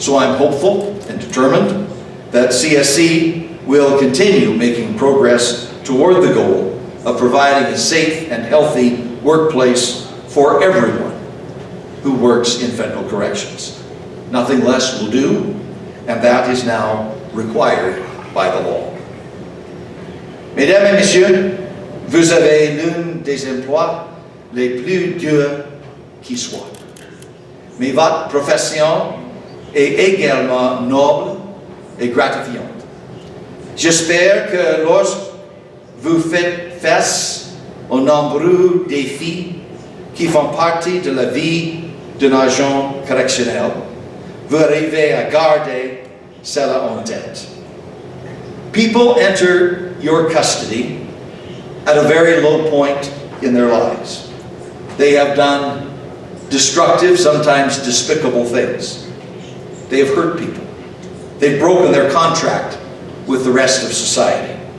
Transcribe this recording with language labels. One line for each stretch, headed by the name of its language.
English: So I'm hopeful and determined that CSC will continue making progress toward the goal of providing a safe and healthy workplace for everyone who works in federal corrections. Nothing less will do, and that is now required by the law.
French: Mesdames et messieurs, vous avez l'un des emplois les plus durs qui soient. Mais votre profession est également noble et gratifiante. J'espère que lorsque vous faites face aux nombreux défis qui font partie de la vie d'un agent correctionnel, vous arrivez à garder cela en tête.
English: People enter your custody at a very low point in their lives. They have done destructive, sometimes despicable things. They have hurt people. They've broken their contract with the rest of society.